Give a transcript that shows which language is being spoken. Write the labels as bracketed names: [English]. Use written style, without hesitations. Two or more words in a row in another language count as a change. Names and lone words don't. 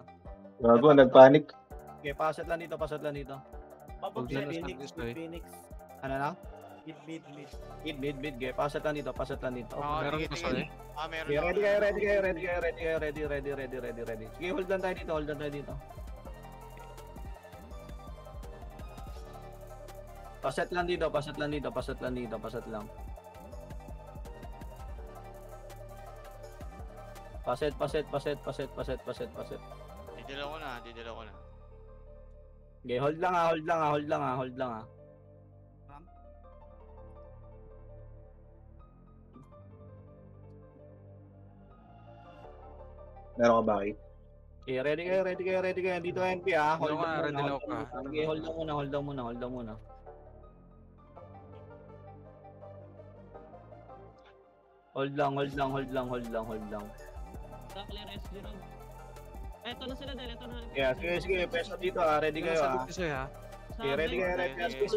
[Filipino] Gago, nagpanik. Okay, paset lang dito. [English] Hold on, Phoenix. [Filipino] Ano na? Mid. Mid. Okay, paset lang dito. Meron ko sa Meron. [English] Okay, ready. [Filipino] Sige, hold lang tayo dito. Paset lang. Paset. Didilaw ko na. Okay, hold lang. Meron ka ba? Okay, ready kayo. Dito NP ah. [English] Hold on, [Filipino] ready lang ka. Okay, hold muna. Hold lang. [English] Clear SG road. [Filipino] Eto na sila dahil, eto na. Yeah, sige, peso dito ah. Ready kayo ah. Okay, ready kayo. Sige.